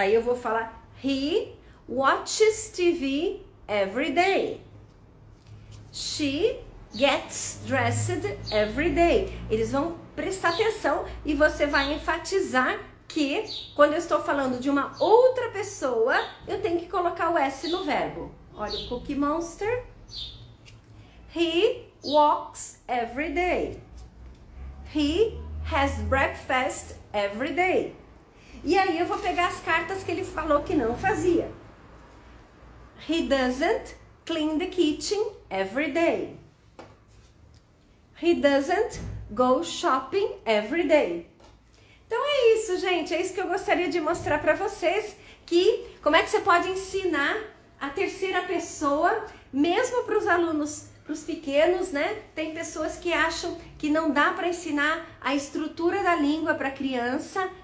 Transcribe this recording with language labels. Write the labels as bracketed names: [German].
[Portuguese] Aí eu vou falar: [English] He watches TV every day. She gets dressed every day. [Portuguese] Eles vão prestar atenção e você vai enfatizar que quando eu estou falando de uma outra pessoa, eu tenho que colocar o S no verbo. Olha o [English] Cookie Monster. He walks every day. He has breakfast every day. [Portuguese] E aí eu vou pegar as cartas que ele falou que não fazia. [English] He doesn't clean the kitchen every day. He doesn't go shopping every day. [Portuguese] Então é isso, gente. É isso que eu gostaria de mostrar para vocês, que como é que você pode ensinar a terceira pessoa, mesmo para os alunos, para os pequenos, né? Tem pessoas que acham que não dá para ensinar a estrutura da língua para criança.